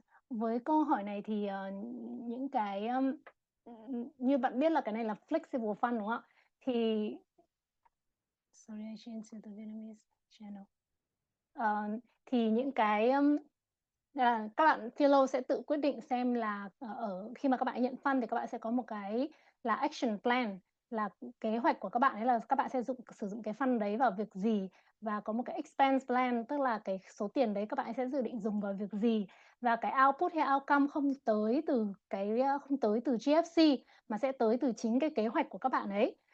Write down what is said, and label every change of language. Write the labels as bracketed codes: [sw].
[vi] Với câu hỏi này thì những cái như bạn biết là cái này là flexible fund đúng không ạ? [en] Thì sorry, I changed to the Vietnamese channel. [vi] Thì những cái là các bạn fellow sẽ tự quyết định xem là ở khi mà các bạn nhận fund thì các bạn sẽ có một cái là action plan, là kế hoạch của các bạn ấy là các bạn sẽ sử dụng cái fund đấy vào việc gì, và có một cái expense plan, tức là cái số tiền đấy các bạn sẽ dự định dùng vào việc gì, và cái output hay outcome không tới từ GFC mà sẽ tới từ chính cái kế hoạch của các bạn ấy.